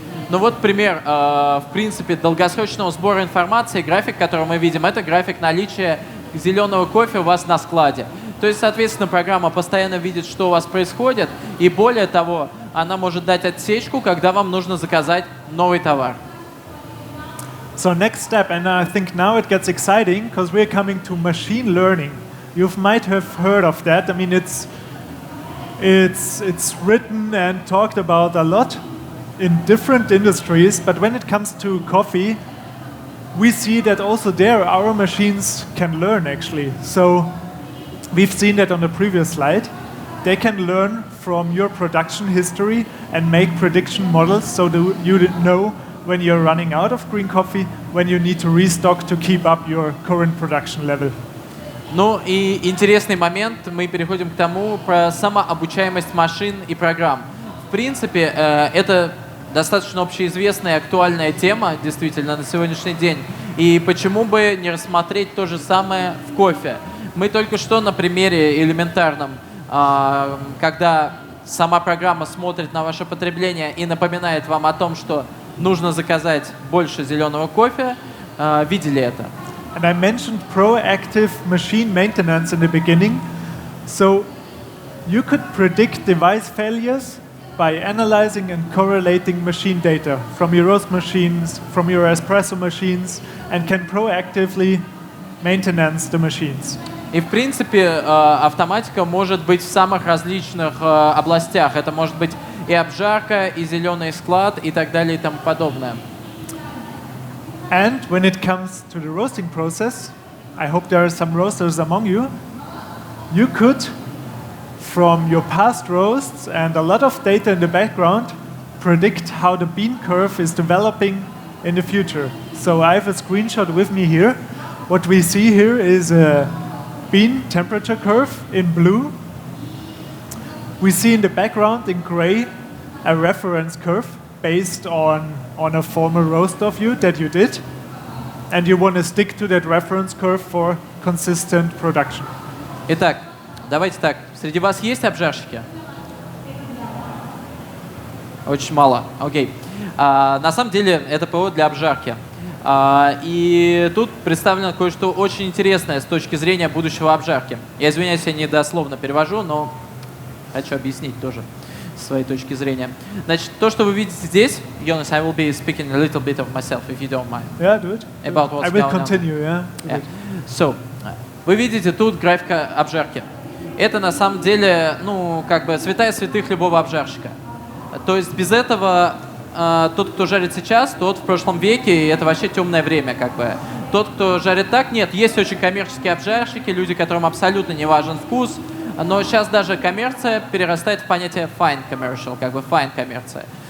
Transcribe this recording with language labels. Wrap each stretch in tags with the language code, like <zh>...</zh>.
<ru>Ну вот пример, в принципе, долгосрочного сбора информации. График, который мы видим, это график наличия зеленого кофе у вас на складе. То есть, соответственно, программа постоянно видит, что у вас происходит, и более того, она может дать отсечку, когда вам нужно заказать новый товар.</ru> <en>So next step, and I think now it gets exciting because we're coming to machine learning. You might have heard of that. I mean, it's written and talked about a lot in different industries, but when it comes to coffee, we see that also there our machines can learn actually. So we've seen that on the previous slide. They can learn from your production history and make prediction models so that you know when you're running out of green coffee, when you need to restock to keep up your current production level.</en> <ru>Ну и интересный момент, мы переходим к тому про самообучаемость машин и программ. В принципе, это достаточно общеизвестная и актуальная тема, действительно, на сегодняшний день. И почему бы не рассмотреть то же самое в кофе? Мы только что на примере элементарном, когда сама программа смотрит на ваше потребление и напоминает вам о том, что нужно заказать больше зеленого кофе, видели это.</ru> <en>And I mentioned proactive machine maintenance in the beginning. So you could predict device failures by analyzing and correlating machine data from your roast machines, from your espresso machines, and can proactively maintenance the machines.</en> <ru>И, в принципе, автоматика может быть в самых различных областях. Это может быть и обжарка, и зеленый склад, и так далее, и тому подобное.</ru> <en>And when it comes to the roasting process, I hope there are some roasters among you, you could, from your past roasts and a lot of data in the background, predict how the bean curve is developing in the future. So I have a screenshot with me here. What we see here is a bean temperature curve in blue. We see in the background in gray a reference curve based on a former roast of you that you did. And you want to stick to that reference curve for consistent production.</en> <ru>Итак, давайте так. Среди вас есть обжарщики? Очень мало. Окей. На самом деле это ПО для обжарки. И тут представлено кое-что очень интересное с точки зрения будущего обжарки. Я извиняюсь, я недословно перевожу, но хочу объяснить тоже с своей точки зрения. Значит, то, что вы видите здесь,</ru> <en>Jonas, I will be speaking a little bit of myself, if you don't mind. Yeah, do it. About what's I will going on. continue, yeah. Yeah.</en> <ru>So, вы видите тут графика обжарки. Это на самом деле, ну, как бы святая святых любого обжарщика. То есть без этого тот, кто жарит сейчас, тот в прошлом веке, и это вообще темное время, как бы. Тот, кто жарит так, нет, есть очень коммерческие обжарщики, люди, которым абсолютно не важен вкус, но сейчас даже коммерция перерастает в понятие fine commercial, как бы fine коммерция.</ru>